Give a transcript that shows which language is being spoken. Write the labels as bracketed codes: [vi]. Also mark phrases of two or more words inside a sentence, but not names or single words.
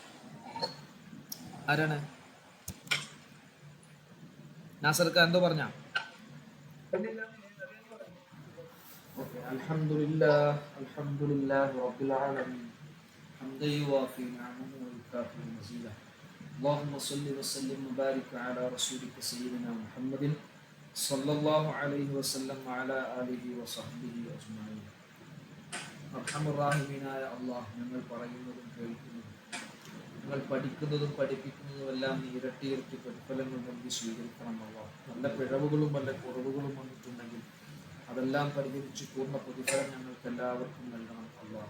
[ml] ആരാണ് നാസർക്ക് എന്തോ പറഞ്ഞ? [ar] الحمد لله الحمد لله رب العالمين حمدا يوافي نعمه ويكافئ مزيده اللهم صل وسلم وبارك على رسولك سيدنا محمد صلى الله عليه وسلم وعلى آله وصحبه أجمعين. أرحم الراحمين [ml] അല്ലാഹ്, ഞങ്ങൾ പറയുന്നതും കേൾക്കുന്നതും നിങ്ങൾ പഠിക്കുന്നതും പഠിപ്പിക്കുന്നതും എല്ലാം നീ ഇരട്ടി പ്രതിഫലങ്ങൾ നൽകി സ്വീകരിക്കണം അല്ലാഹ്. നല്ല പിഴവുകളും വല്ല കുറവുകളും വന്നിട്ടുണ്ടെങ്കിൽ അതെല്ലാം പരിഹരിച്ച് പൂർണ്ണ പ്രതിഫലം ഞങ്ങൾക്ക് എല്ലാവർക്കും നൽകണം അല്ലാഹ്.